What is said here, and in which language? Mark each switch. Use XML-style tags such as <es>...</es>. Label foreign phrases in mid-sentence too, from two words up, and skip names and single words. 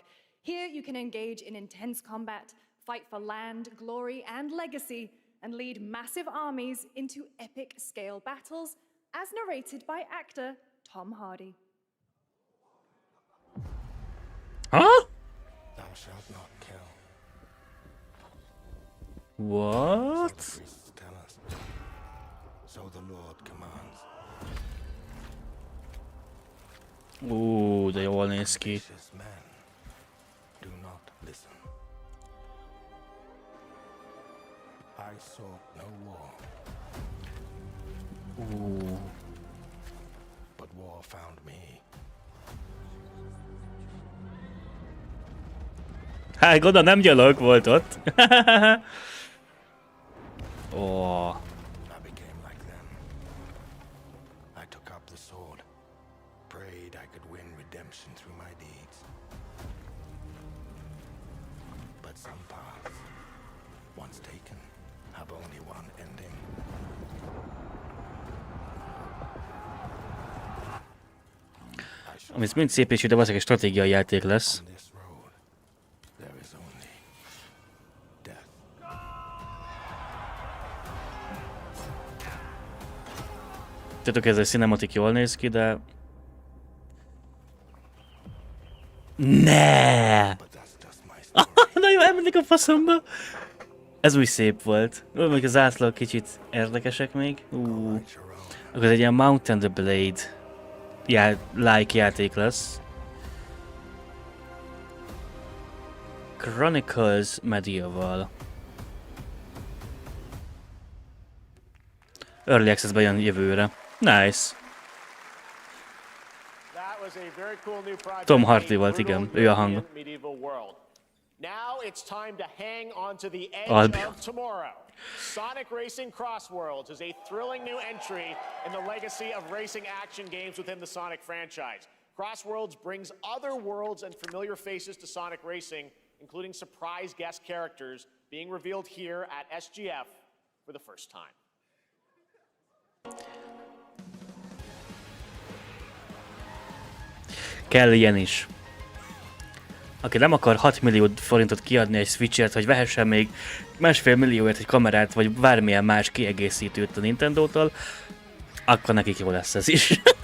<en>Here you can engage in intense combat, fight for land, glory, and legacy, and lead massive armies into epic scale battles, as narrated by actor Tom Hardy. Ha? Thou shalt not kill. What? Priests tell us. So the Lord commands.</en> <hu>De jól néz ki.</hu> <en>Vicious men do not listen. I sought no war. But war found me.</en> <hu>Hát gondolom nem gyalog volt ott. Ó,</hu> <en>I became like them. I took up the sword, prayed I could win redemption through my deeds. But some paths, once taken, have only one ending.</en> <hu>ami mind szép és ide valószínűleg egy stratégiai játék lesz.</hu> <en>On this road, there is only death.</en> <hu>Tudok, ez a cinematik jól néz ki, de... Ne!</hu> <en>But that's just my story.</en> <hu>Na jó, elmennék a faszomba! Ez úgy szép volt. Ó, még az átlagok kicsit érdekesek még. Akkor ez egy ilyen Mount and the Blade like játék lesz. Chronicles Medieval.</hu> <en>Early Access-</en> <hu>ben jön jövőre.</hu> <en>Nice. That was a very cool new project.</en> <hu>Tom Hardy volt, igen. Ő a hang.</hu> <en>Medieval world. Now it's time to hang on to the edge Albion. of tomorrow. Sonic Racing Cross Worlds is a thrilling new entry in the legacy of racing action games within the Sonic franchise. Cross Worlds brings other worlds and familiar faces to Sonic Racing, including surprise guest characters being revealed here at SGF for the first time.</en> <hu>Kell ilyen is. Aki nem akar 6 millió forintot kiadni egy Switchért, hogy vehessen még 1,5 millióért egy kamerát, vagy bármilyen más kiegészítőt a Nintendótól, akkor nekik jó lesz ez is.</hu>